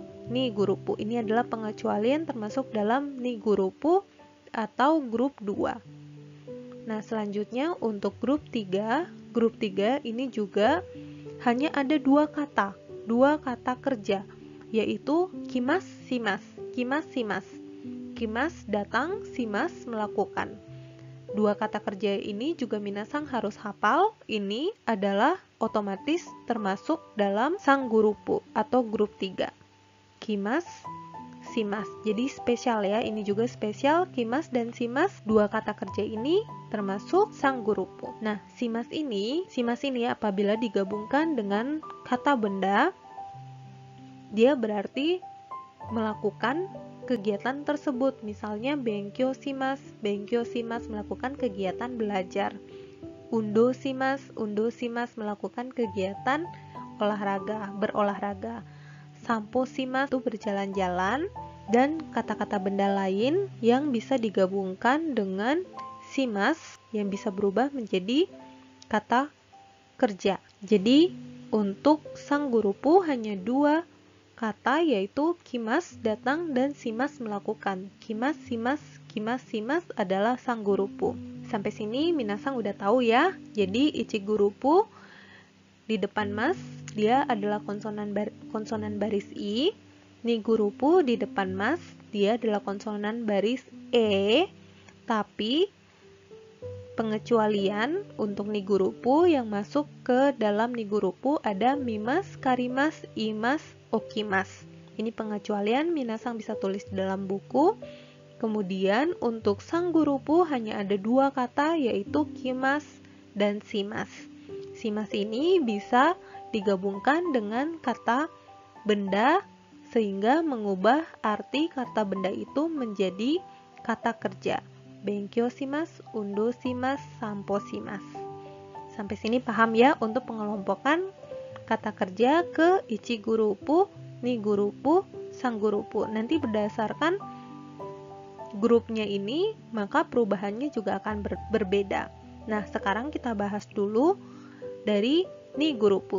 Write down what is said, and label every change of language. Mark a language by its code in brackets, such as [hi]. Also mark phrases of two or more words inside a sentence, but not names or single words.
[id] Nigurupu ini adalah pengecualian termasuk dalam nigurupu atau grup 2. Nah, selanjutnya untuk grup 3. Grup 3 ini juga hanya ada 2 kata kerja, yaitu [ja] 来ます、します. 来ます、します. [id] Kimas datang, simas melakukan. 2 kata kerja ini juga minasang harus hafal. Ini adalah otomatis termasuk dalam sanggurupu atau grup 3. [ja] 来ます、します. [id] Jadi spesial ya, ini juga spesial. Kimas dan simas, 2 kata kerja ini termasuk sanggurupu. Nah, simas ini apabila digabungkan dengan kata benda, dia berarti melakukan kegiatan tersebut. Misalnya [ja] 勉強します [id] melakukan kegiatan belajar. [ja] 運動します [id] melakukan kegiatan berolahraga. [ja] 散歩します [id] itu berjalan-jalan, dan kata-kata benda lain yang bisa digabungkan dengan shimasu yang bisa berubah menjadi kata kerja. Jadi untuk [ja] 三グループ [id] hanya dua kata, yaitu kimas datang dan simas melakukan. [ja] 来ます、します [id] adalah [ja] 三グループ. [id] Sampai sini minasang udah tahu ya. Jadi [ja] 一グループ [id] di depan mas dia adalah konsonan baris i. [ja] 二グループ [id] di depan mas dia adalah konsonan baris e. Tapi pengecualian untuk [ja] 二グループ [id] yang masuk ke dalam [ja] 二グループ [id] ada [ja] 見ます、借ります、います、起きます. [id] Ini pengecualian, minasang bisa tulis di dalam buku. Kemudian untuk [ja] 三グループ [id] hanya ada dua kata, yaitu kimas dan simas. Simas ini bisa digabungkan dengan kata benda sehingga mengubah arti kata benda itu menjadi kata kerja. [ja] 勉強します、運動します、散歩します. [id] Sampai sini paham ya untuk pengelompokan kata kerja ke [ja] 一グループ、二グループ、三グループ. [id] Nanti berdasarkan grupnya ini, maka perubahannya juga akan berbeda. Nah, sekarang kita bahas dulu dari [ja] 二グループ.